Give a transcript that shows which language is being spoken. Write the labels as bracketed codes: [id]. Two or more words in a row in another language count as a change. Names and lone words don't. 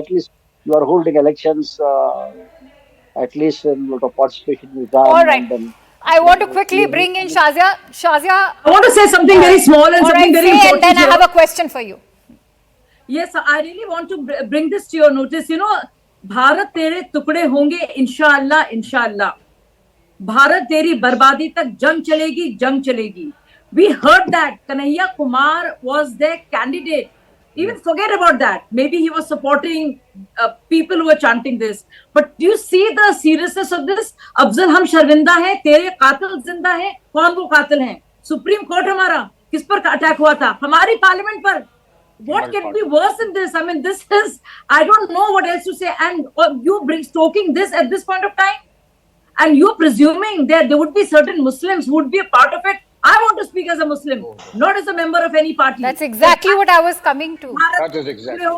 [en] At least you are holding elections, at least a lot of participation is done. All right. I want to quickly bring in Shazia. Shazia, I want to say something very small and something very important. And then I have a question for you. Yes, I really want to bring this to your notice. [hi] भारत तेरे टुकड़े होंगे, [ar] إن شاء الله، إن شاء الله. [hi] भारत तेरी बर्बादी तक जंग चलेगी. [en] We heard that Kanhaiya Kumar was their candidate. Even forget about that. Maybe he was supporting people who were chanting this. But do you see the seriousness of this? [hi] अफ़ज़ल हम शर्मिंदा है, तेरे क़ातिल ज़िंदा है. कौन वो क़ातिल है? Supreme Court hamara kis par attack hua tha? Hamari parliament par. [en] What can be worse than this? I mean, this is, I don't know what else to say. And you stoking this at this point of time? And you're presuming that there would be certain Muslims who would be a part of it. I want to speak as a Muslim, not as a member of any party. That's exactly what I was coming to.